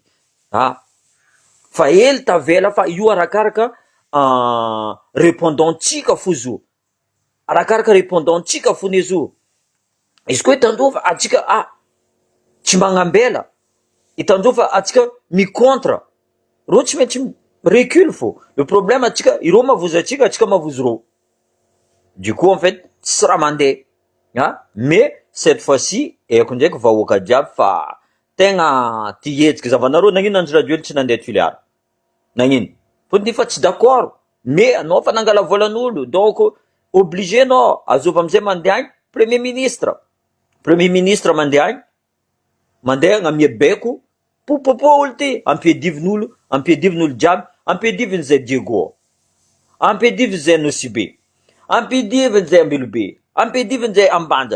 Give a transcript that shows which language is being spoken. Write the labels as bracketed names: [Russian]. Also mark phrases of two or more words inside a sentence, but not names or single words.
[Malagasy] Fa hely tavela fa io arakaraka répondant-tsika fo zo. Arakaraka répondant-tsika fo ne zo. Izy koa hitandreo fa atsika tsy magnambela, hitandreo fa atsika mi-contre, rô tsy maintsy recule fo. [French] Le problème [Malagasy] atsika, irô mavozo atsika mavozo rô. [French] Du coup en fait, [Malagasy] tsy raha mandeha. [French] Mais cette fois-ci, [Malagasy] eko ndraiky vahoaka jiaby fa tegna ty hetsiky zavanareo, nagnino Andry Rajoely tsy nandeha Toliara? Nagnino? Fotony fa tsy d'accord. Mais anao fa nangala volan'olo, donc obligé anao azova amizay mandeha agny [French] premier ministre. Premier ministre [Malagasy] mandeha agny, mandeha agnamia baiko, popopo olo ty, ampiadivin'olo jiaby, ampiadiviny zay Diego, ampiadiviny zay Nosibe, ampiadiviny zay Ambelobe, ampiadiviny zay Ambanja.